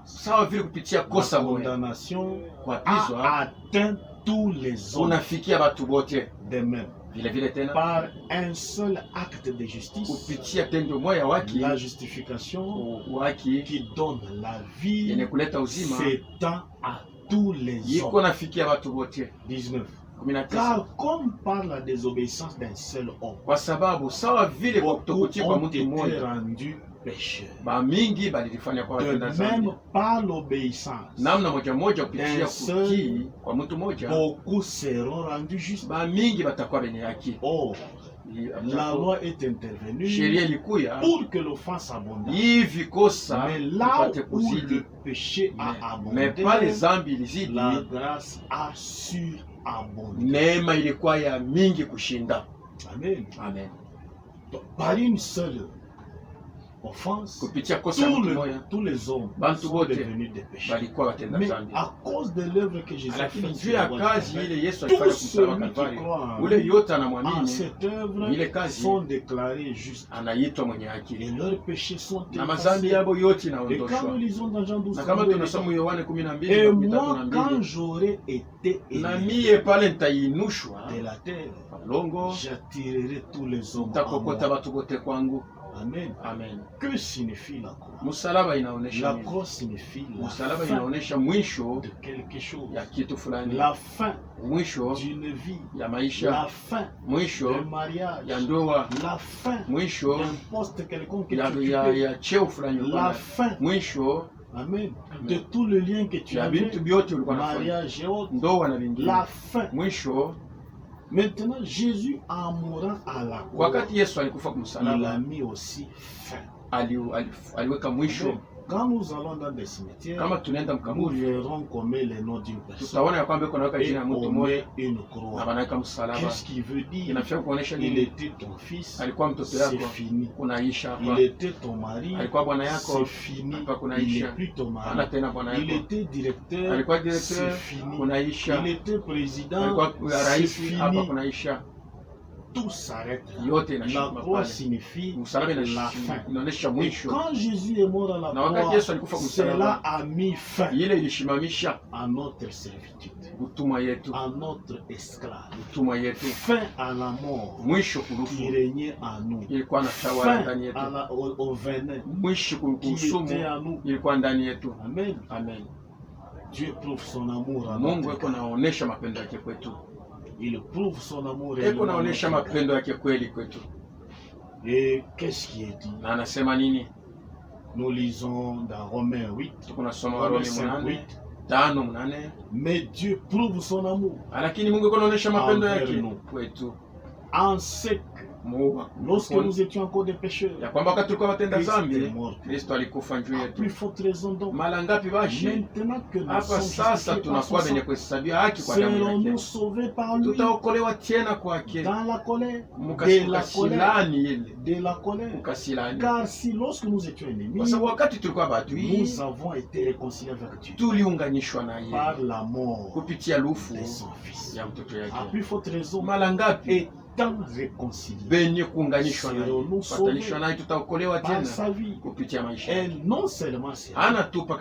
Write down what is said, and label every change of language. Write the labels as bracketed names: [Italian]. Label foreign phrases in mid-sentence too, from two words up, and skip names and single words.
[Swahili] sawa vile kupitia [French] la [Swahili] kosa moja [French] condamnation [Swahili] kuapizwa [French] a atteint tous les hommes [Swahili] unafikia watu wote, [French] de même. [Swahili] vile vile tena [French] Par un seul acte de justice, [Swahili] kupitia tendo moja waki [French] la justification [Swahili] waki [French] qui donne la vie [Swahili] yenye kuleta uzima [French] s'étend à tous les [Swahili] yiko [French] hommes. [Swahili] nafikia watu wote. [French] 19. [Swahili] 19 [French] Car comme par la désobéissance d'un seul homme, [Swahili] kwa sababu sawa vile kwa [French] beaucoup [Swahili] kutokutii kwa [French] ont [Swahili] mtu [French] été [Swahili] mmoja [French] rendus pécheurs. [Swahili] ba mingi balilifanya kwa [French] De [Swahili] watenda [French] même, [Swahili] zambi, [French] par l'obéissance, [Swahili] namna moja moja kupitia [French] seul [Swahili] kutii kwa mtu mmoja [French] beaucoup seront rendus justes. [Swahili] ba mingi batakuwa benye haki. [French] Or, la loi est intervenue [Swahili] Sheria ilikuya [French] pour que l'offense abonde. [Swahili] hivi kosa [French] Mais là [Swahili] ipate [French] où [Swahili] kuzidi, [French] le péché a [Swahili] mais [French] abondé, [Swahili] pale zambi ilizidi, [French] la grâce a surabondé. [Swahili] neema ilikuwa ya mingi kushinda. [French] Amen. [Swahili] Amen. [French] Donc, par une seule offense, [Swahili] Kupitia kosa ya mtu moja [French] tous les hommes [Swahili] bantu [French] sont [Swahili] wote [French] devenus des pécheurs. [Swahili] balikuwa watenda [French] Mais [Swahili] zambi, [French] à cause de l'œuvre que Jésus a [Swahili] lakini [French] faite [Swahili] juu [French] sur [Swahili] ya [French] la croix [Swahili] kazi [French] de [Swahili] ile Yesu [French] Calvaire, [Swahili] alifanya [French] tous [Swahili] kumsalaba [French] ceux qui [Swahili] Kalvari, [French] croient en [Swahili] ule yote [French] en [Swahili] anamwamini [French] cette œuvre [Swahili] ile kazi [French] sont déclarés justes [Swahili] anaitwa mwenye [French] et [Swahili] haki [French] leurs péchés sont [Swahili] na mazambi [French] effacés. [Swahili] yabo yote [French] Et quand nous [Swahili] inaondoshwa. [French] lisons dans Jean 12, [Swahili] Na kama [French] 32, [Swahili] tunasoma Yohane 12 [French] et [Swahili] makumi tatu [French] moi, [Swahili] na [French] quand [Swahili] mbili, [French] j'aurai été [Swahili] na [French] élevé [Swahili] mie pale nitainushwa [French] de la terre, [Swahili] longo [French] j'attirerai tous les hommes à [Swahili] nitakokota [French] moi. [Swahili] watu wote kwangu. [French] Amen. [Swahili] Amen. [French] Que signifie la croix? [Swahili] Msalaba inaonesha [French] La [Swahili] nini? [French] croix signifie la [Swahili] Msalaba [French] fin [Swahili] inaonesha mwisho [French] de quelque chose, [Swahili] ya kitu fulani, [French] la fin [Swahili] mwisho [French] d'une vie, [Swahili] ya maisha, [French] la fin [Swahili] mwisho [French] d'un mariage, [Swahili] ya ndoa, [French] la fin [Swahili] mwisho [French] d'un poste quelconque que [Swahili] ya, [French] tu [Swahili] ya, [French] occupes, [Swahili] ya cheo fulani uko [French] la [Swahili] nayo. [French] fin, [Swahili] Mwisho [French] amen, de tout le lien que tu [Swahili] ya [French] avais, [Swahili] vitu vyote ulikuwa nafanya, [French] mariage et autres, [Swahili] ndoa na vingine. [French] la fin. [Swahili] Mwisho [French] Maintenant, Jésus, en mourant à la croix, [Swahili] wakati Yesu alikufa [French] il a [Swahili] kumsalaba, [French] mis aussi fin. [Swahili] aliweka mwisho. [French] Quand nous allons dans des cimetières, [Swahili] Kama tunaenda [French] nous [Swahili] mkaburi, [French] verrons qu'on met les noms d'une personne [Swahili] tutaona ya kwamba iko naweka [French] et [Swahili] jina ya mtu [French] on [Swahili] mmoja [French] met une [Swahili] na [French] croix. [Swahili] wanaweka msalaba. [French] Qu'est-ce qui veut dire? [Swahili] Inafika kuonesha [French] Il [Swahili] nini? [French] était ton fils, [Swahili] Alikuwa mtoto [French] c'est [Swahili] yako, [French] fini. [Swahili] kunaisha [French] Il [Swahili] hapa. [French] était ton mari, [Swahili] Alikuwa bwana [French] c'est [Swahili] yako, [French] fini. [Swahili] hapa [French] Il [Swahili] kunaisha. [French] n'est plus ton [Swahili] Hana [French] mari. [Swahili] tena bwana [French] Il [Swahili] yako. [French] était directeur, [Swahili] Alikuwa [French] c'est [Swahili] directeur, [French] fini. [Swahili] kunaisha. [French] Il était président, [Swahili] Alikuwa [French] c'est [Swahili] rais, hapa [French] fini. [Swahili] kunaisha. [French] Tout s'arrête là. [Swahili] Yote [French] La [Swahili] inashuka [French] croix [Swahili] pale. [French] signifie [Swahili] Msalaba [French] la fin. [Swahili] inaonesha [French] Et [Swahili] mwisho. [French] quand Jésus est mort à la [Swahili] Na wakati [French] croix, [Swahili] Yesu alikufa [French] cela [Swahili] kumsalaba, [French] a mis fin [Swahili] ile ilishimamisha [French] à notre servitude, [Swahili] utumwa yetu, [French] à notre esclave, [Swahili] utumwa yetu. [French] fin à la mort [Swahili] Mwisho [French] qui [Swahili] kurufu [French] régnait en nous, [Swahili] ilikuwa na tawala [French] fin [Swahili] ndani yetu. [French] au venin [Swahili] Mwisho [French] qui [Swahili] kusumu [French] était en nous. [Swahili] ilikuwa ndani yetu. [French] Amen. [Swahili] Amen. [French] Dieu prouve son amour à [Swahili] Mungu [French] notre [Swahili] eko [French] égard. [Swahili] naonesha mapendo yake kwetu, [French] Il prouve son amour [Swahili] eko [French] réellement à [Swahili] naonesha [French] notre égard. [Swahili] mapendo yake kweli kwetu. [French] Et qu'est-ce qui est dit? [Swahili] Na anasema nini? [French] Nous lisons dans Romains 8, [Swahili] Tunasoma [French] Romains [Swahili] Warumi [French] 5, [Swahili] 8 [French] 8. [Swahili] 5:8. [French] Mais Dieu prouve son amour [Swahili] Lakini Mungu anaonyesha mapendo [French] Envers [Swahili] yake [French] nous. [Swahili] kwetu. [French] en ce que lorsque nous étions encore des pécheurs, [Swahili] ya kwamba wakati tulikuwa watenda [French] Christ [Swahili] dhambi, [French] est mort. [Swahili] Kristo alikufa juu [French] À [Swahili] yetu. [French] plus forte raison donc, [Swahili] Mara ngapi bashi [French] maintenant que nous [Swahili] hapa [French] sommes [Swahili] sasa [French] justifiés par [Swahili] tunakuwa [French] son [Swahili] wenye [French] sang, [Swahili] kuhesabia haki kwa damu [French] serons-nous [Swahili] yake, [French] sauvés par lui [Swahili] tutaokolewa tena kwake. [French] dans la colère, [Swahili] Mukasilani ile [French] de la colère. [Swahili] mukasilani, [French] Car si lorsque nous étions [Swahili] kwa [French] ennemis, [Swahili] sababu wakati tulikuwa badui [French] nous avons été réconciliés avec Dieu [Swahili] tuliunganishwa na yeye [French] par la mort [Swahili] kupitia lufu [French] de son Fils. [Swahili] ya mtoto [French] À [Swahili] yake. [French] plus forte raison, [Swahili] Mara ngapi [French] étant réconciliés [Swahili] benye kuunganishwa naye, [French] Serons-nous [Swahili] patanishwa naye, tutaokolewa [French] par [Swahili] tena [French] sa vie. [Swahili] kupitia maisha [French] Et [Swahili] yake. [French] non seulement c'est [Swahili] Hana tu paka